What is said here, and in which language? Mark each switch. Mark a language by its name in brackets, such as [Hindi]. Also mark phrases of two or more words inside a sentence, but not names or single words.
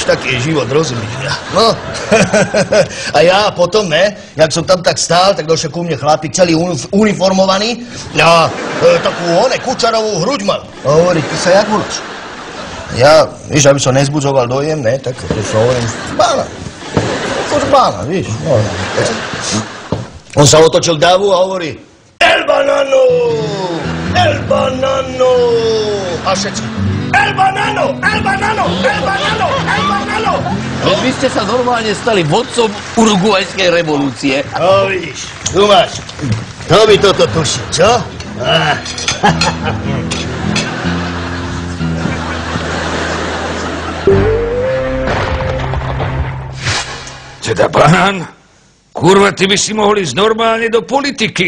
[Slovak] Taký je život, rozumíš mňa? No, a ja potom, ne, jak som tam tak stál, tak došiel ku mne chlapík, celý uniformovaný a takú kučarovú hruď mal. A hovorí, ty sa jak voláš? Ja, víš, aby som nezbudzoval dojem, ne, tak to sa hovorím, Bána, víš, no. On sa otočil k davu a hovorí, [Spanish] El banano! El banano! [Slovak] A všetci. [Spanish] El banano! El banano! El banano! El banano! [Slovak] Veď vy ste sa normálne stali vodcom uruguajskej revolúcie. No vidíš, tu máš. To by toto tuší, čo? Teda, banán, kurva, ty by si mohol ísť normálne do politiky.